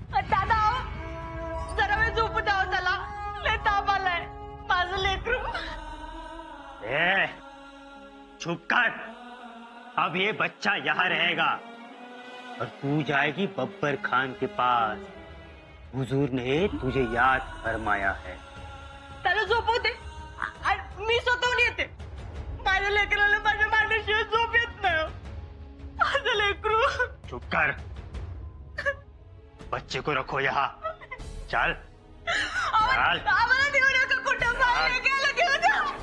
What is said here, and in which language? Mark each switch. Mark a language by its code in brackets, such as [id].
[mr] दादा अहो जरा वेळ झोपू द्या हो त्याला, लय ताप आलाय माझं लेकरू। [hi] ए, चुप कर। अब ये बच्चा यहाँ रहेगा और तू जाएगी बब्बर खान के पास। हुजूर ने तुझे याद फरमाया है। [mr] त्याला झोपू दे, मी स्वतःहून येते। माझ्या लेकराला माझ्या मांडीशिवाय झोप येत नाही हो। माझं लेकरू। [hi] चुप कर। बच्चे को रखो यहाँ। चल चल। [mr] आम्हाला देऊ नका कुठं, बाहेर गेलं घेऊ द्या।